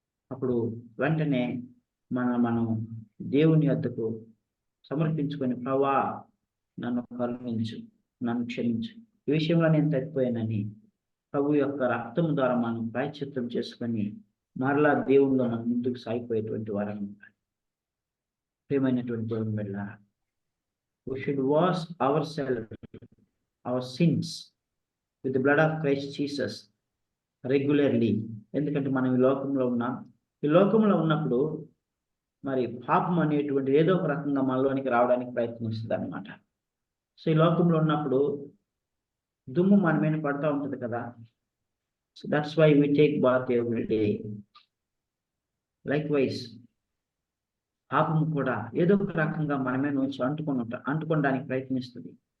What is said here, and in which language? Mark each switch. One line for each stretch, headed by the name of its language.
Telugu: అప్పుడు వెంటనే మనం దేవుని యొద్దకు సమర్పించుకొని, ప్రభువా నన్ను కరుణించు, నన్ను క్షమించు, ఈ విషయంలో నేను తప్పిపోయానని ప్రభు యొక్క రక్తం ద్వారా మనం ప్రాయశ్చిత్తం చేసుకొని మరలా దేవుల్లో మనం ముందుకు సాగిపోయేటువంటి వారం ఉండాలి. ప్రియమైనటువంటి దేవుని బిడ్డలారా,
English: we should wash ourselves, our sins with the blood of Christ Jesus regularly.
Telugu: ఎందుకంటే మనం ఈ లోకంలో ఉన్నాం, ఈ లోకంలో ఉన్నప్పుడు మరి పాపం అనేటువంటి ఏదో ఒక రకంగా మనలోనికి రావడానికి ప్రయత్నిస్తుంది అనమాట. సో ఈ లోకంలో ఉన్నప్పుడు దుమ్ము మన మీద పడుతూ ఉంటుంది కదా.
English: So that's why we take bath every day. Likewise
Telugu: పాపం కూడా ఏదో ఒక రకంగా మన మీద వచ్చి అంటుకోవడానికి ప్రయత్నిస్తుంది.